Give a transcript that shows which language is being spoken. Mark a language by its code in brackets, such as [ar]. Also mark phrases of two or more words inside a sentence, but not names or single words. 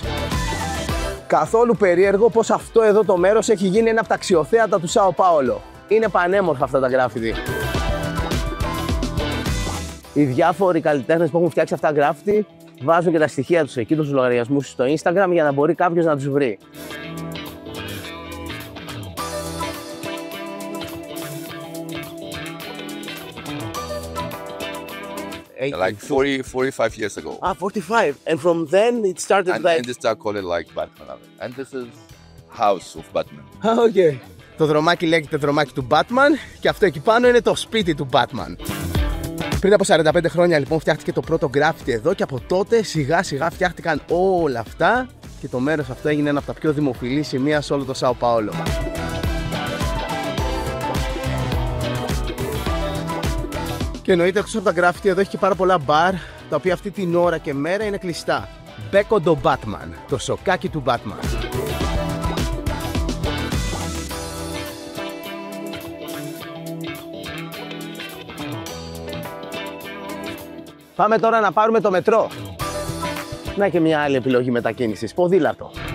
[el] Καθόλου περίεργο πως αυτό εδώ το μέρος έχει γίνει ένα από τα αξιοθέατα του Σάο Πάολο. Είναι πανέμορφα αυτά τα γκράφιτι. Οι διάφοροι καλλιτέχνες που έχουν φτιάξει αυτά τα γκράφιτι βάζουν και τα στοιχεία τους εκεί, τους λογαριασμούς στο Instagram, για να μπορεί κάποιος να τους βρει. [en] Like 45 years ago. Ah, 45. And from then it started And like... they start calling like Batman. And this is house of Batman. [el] Ah, okay. Το δρομάκι λέγεται δρομάκι του Batman και αυτό εκεί πάνω είναι το σπίτι του Batman. Πριν από 45 χρόνια λοιπόν φτιάχτηκε το πρώτο γκράφιτι εδώ και από τότε σιγά σιγά φτιάχτηκαν όλα αυτά και το μέρος αυτό έγινε ένα από τα πιο δημοφιλή σημεία σε όλο το Σάο Πάολο. Και εννοείται εκτός από τα γκράφιτι εδώ έχει και πάρα πολλά μπαρ, τα οποία αυτή την ώρα και μέρα είναι κλειστά. Beco do Batman, το σοκάκι του Batman. Πάμε τώρα να πάρουμε το μετρό. Να και μια άλλη επιλογή μετακίνησης, ποδήλατο.